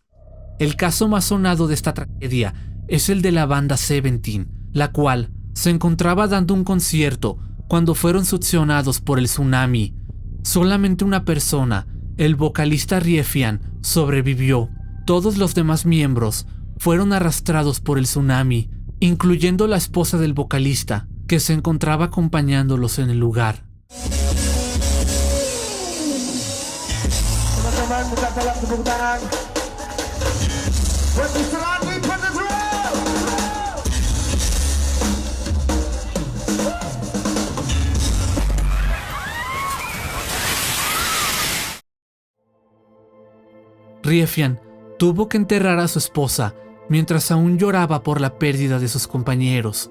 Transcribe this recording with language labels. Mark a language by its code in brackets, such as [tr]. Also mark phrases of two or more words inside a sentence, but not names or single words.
[es] El caso más sonado de esta tragedia es el de la banda Seventeen, la cual se encontraba dando un concierto cuando fueron succionados por el tsunami. Solamente una persona, el vocalista Riefian, sobrevivió. Todos los demás miembros fueron arrastrados por el tsunami, incluyendo la esposa del vocalista, que se encontraba acompañándolos en el lugar. [id] Teman-teman, bukan salah tepuk tangan. Buat Islami Penetra. [es] Riefian tuvo que enterrar a su esposa mientras aún lloraba por la pérdida de sus compañeros.